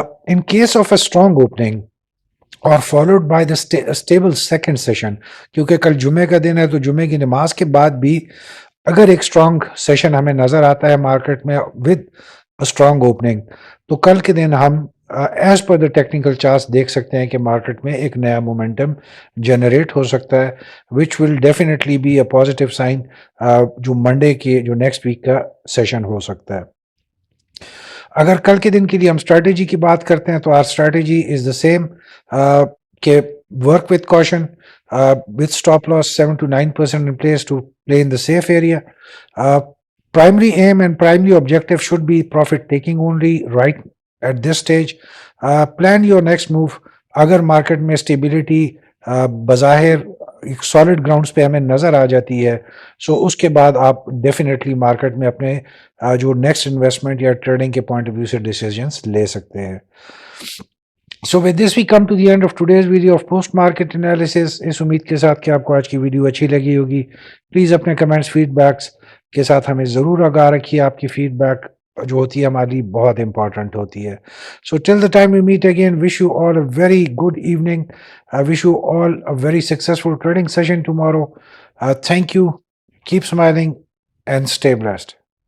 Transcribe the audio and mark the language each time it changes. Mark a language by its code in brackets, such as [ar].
[en] in case of a strong opening [hi] और [en] followed by the stable second session, [hi] क्योंकि कल जुमे का दिन है तो जुमे की नमाज के बाद भी अगर एक स्ट्रॉन्ग सेशन हमें नजर आता है मार्केट में [en] with a strong opening, [hi] तो कल के दिन हम [en] as per the technical charts [hi] देख सकते हैं कि मार्केट में एक नया मोमेंटम जनरेट हो सकता है, [en] which will definitely be a positive sign [hi] जो मंडे के जो नेक्स्ट वीक का सेशन हो सकता है. अगर कल के दिन के लिए हम स्ट्रैटेजी की बात करते हैं तो [en] our strategy is the same, [hi] के [en] Work with caution with stop loss 7 to 9% in place to play in the safe area. Primary aim and primary objective should be profit taking only right at this stage. Plan your next move. [hi] अगर market में stability बज़ाहिर एक solid grounds पे हमें नज़र आ जाती है, सो उसके बाद आप डेफिनेटली मार्केट में अपने जो नेक्स्ट इन्वेस्टमेंट या ट्रेडिंग के पॉइंट ऑफ व्यू से डिसीजंस ले सकते हैं. [en] So with this we come to the end of today's video of post market analysis. [hi] इस उम्मीद के साथ कि आपको आज की वीडियो अच्छी लगी होगी. प्लीज़ अपने कमेंट्स फीडबैक्स के साथ हमें ज़रूर आगाह रखिए. आपकी फीडबैक जो होती है हमारे लिए बहुत इंपॉर्टेंट होती है. [en] So till the time we meet again, wish you all a very good evening. I wish you all a very successful trading session tomorrow. Thank you. Keep smiling and stay blessed.